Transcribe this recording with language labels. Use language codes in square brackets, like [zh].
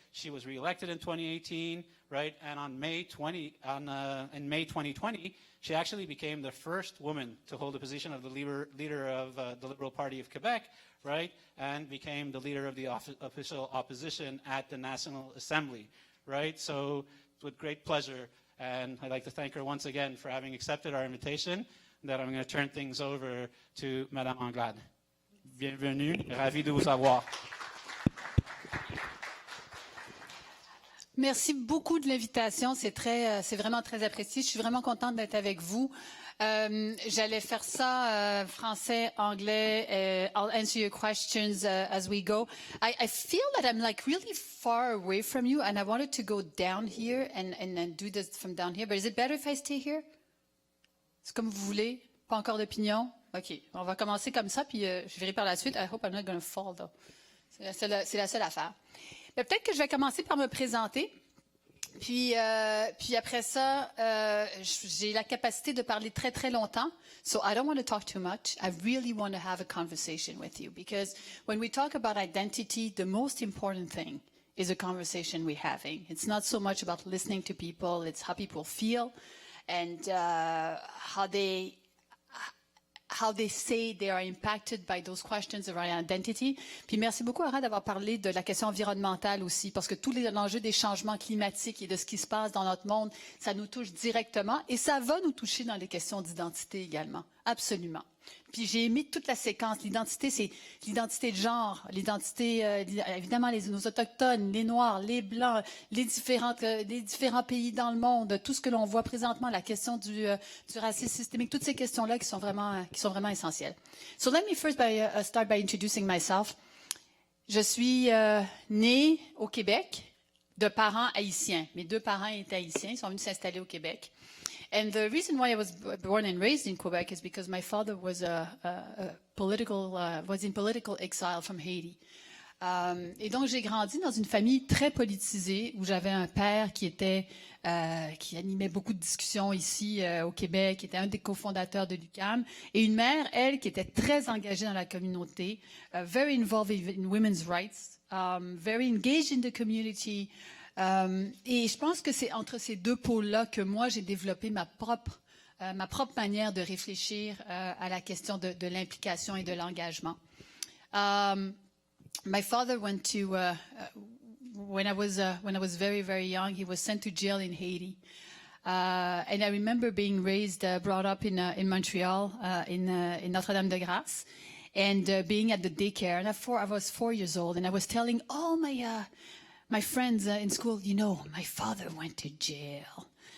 [en] She was re-elected in 2018, right? And in May 2020, she actually became the first woman to hold the position of the leader of the Liberal Party of Quebec, right? And became the leader of the official opposition at the National Assembly, right? So with great pleasure. And I'd like to thank her once again for having accepted our invitation, that I'm going to turn things over to Madame Anglade. [fr] Bienvenue, ravi de vous avoir. Merci beaucoup de l'invitation, c'est vraiment très apprécié. Je suis vraiment contente d'être avec vous. J'allais faire ça français, anglais. [en] I'll answer your questions as we go. I feel that I'm like really far away from you, and I wanted to go down here and do this from down here. But is it better if I stay here? [fr] C'est comme vous voulez. Pas encore d'opinion. Ok, on va commencer comme ça, puis je verrai par la suite. [en] I hope I'm not going to fall though. [fr] C'est la seule affaire. Mais peut-être que je vais commencer par me présenter. Puis après ça, j'ai la capacité de parler très, très longtemps. [en] So I don't want to talk too much. I really want to have a conversation with you. Because when we talk about identity, the most important thing is a conversation we're having. It's not so much about listening to people. It's how people feel and how they say they are impacted by those questions around identity. [fr] Puis merci beaucoup, Ara, d'avoir parlé de la question environnementale aussi, parce que tout l'enjeu des changements climatiques et de ce qui se passe dans notre monde, ça nous touche directement et ça va nous toucher dans les questions d'identité également. Absolument. Puis j'ai aimé toute la séquence. L'identité, c'est l'identité de genre, l'identité, évidemment, nos autochtones, les Noirs, les Blancs, les différents pays dans le monde, tout ce que l'on voit présentement, la question du racisme systémique, toutes ces questions-là qui sont vraiment essentielles. [en] So let me first start by introducing myself. [fr] Je suis née au Québec de parents haïtiens. Mes deux parents étaient haïtiens, ils sont venus s'installer au Québec. [en] And the reason why I was born and raised in Quebec is because my father was in political exile from Haiti. [fr] Et donc j'ai grandi dans une famille très politisée où j'avais un père qui animait beaucoup de discussions ici au Québec, qui était un des cofondateurs de l'UQAM, et une mère, elle, qui était très engagée dans la communauté, [en] very involved in women's rights, very engaged in the community. [fr] Et je pense que c'est entre ces deux pôles-là que moi, j'ai développé ma propre manière de réfléchir à la question de l'implication et de l'engagement. [en] My father went to, when I was very, very young, he was sent to jail in Haiti. And I remember being brought up in Montreal, in Notre-Dame-de-Grâce, and being at the daycare. And I was 4 years old, and I was telling all my friends in school, my father went to jail.